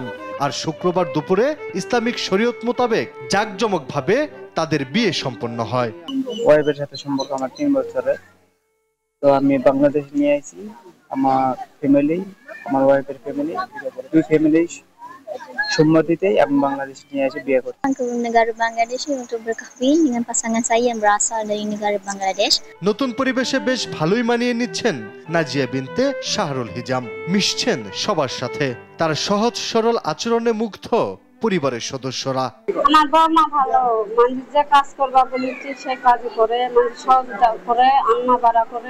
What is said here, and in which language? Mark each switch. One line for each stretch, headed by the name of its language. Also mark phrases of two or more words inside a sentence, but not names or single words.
Bangla: আর শুক্রবার দুপুরে ইসলামিক শরীয়ত মোতাবেক জাঁকজমকভাবে তাদের বিয়ে সম্পন্ন হয়। ওয়াইফের সাথে সম্পর্ক আমার 3 বছরের। তো আমি বাংলাদেশ নিয়ে আইছি। আমার ফ্যামিলি, আমার ওয়াইফের ফ্যামিলি, দুই ফ্যামিলি সম্মতিতে এবং বাংলাদেশ নিয়ে এসে বিয়ে করতে।
Malay: Negara Bangladesh untuk berkahwin dengan pasangan saya yang berasal dari negara Bangladesh.
Bangla: নতুন পরিবেশে বেশ ভালোই মানিয়ে নিচ্ছেন নাজিয়া বিনতে শাহরুল হিজাম। মিশছেন সবার সাথে, তার সহজ সরল আচরণে মুগ্ধ পরিবারের সদস্যরা। আমার বৌমা ভালো, মানুষ যে কাজ করবা বলেছি সে কাজ করে, মানুষ সহযোগিতা করে, আন্না বাড়া করে।